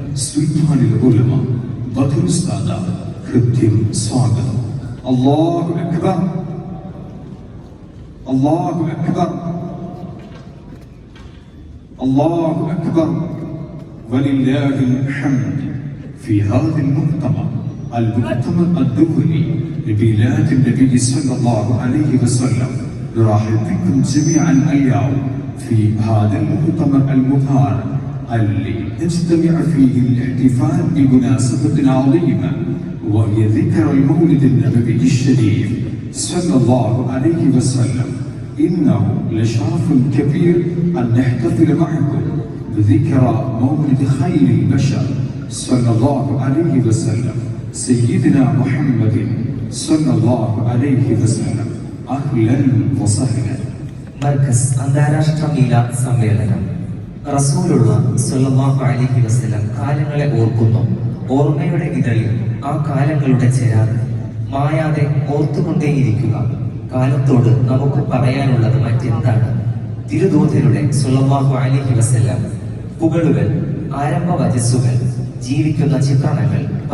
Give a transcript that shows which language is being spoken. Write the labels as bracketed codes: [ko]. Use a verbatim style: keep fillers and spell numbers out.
[ml] സുൽത്താനുൽ ഉലമ ബദർ സാദാത്ത് കൃത്യം സ്വാഗതം. [ar] അല്ലാഹു അക്ബർ അല്ലാഹു അക്ബർ الله أكبر ولله الحمد. في هذا المؤتمر المؤتمر الدولي لميلاد النبي صلى الله عليه وسلم نرحب بكم جميعا اليوم في هذا المؤتمر المبارك اللي نجتمع فيه الاحتفال بمناسبة عظيمة وهي ذكرى المولد النبوي الشريف صلى الله عليه وسلم. إنه لشرف كبير أن نحتفل معكم بذكرى مولد خير البشر صلى الله عليه وسلم سيدنا محمد صلى الله عليه وسلم. أهلا وسهلا. [ml] مركز അന്താരാഷ്ട്ര മീലാദ് സമ്മേളനം. റസൂലുള്ള സ്വല്ലല്ലാഹു അലൈഹി വസല്ലം കാലങ്ങളെ ഓർക്കുന്നു. ഓർമ്മയുടെ വിതളിൽ ആ കാലങ്ങളുടെ ചേരാതെ മായാതെ ഓർത്തുകൊണ്ടേയിരിക്കുക. കാലത്തോട് നമുക്ക് പറയാനുള്ളത് മറ്റെന്താണ്? തിരുദൂതരുടെ സ്വല്ലല്ലാഹു അലൈഹി വസല്ലം പുകഴുകൾ, ആരംഭ വചസ്സുകൾ, ജീവിക്കുന്ന ചിത്രണങ്ങൾ,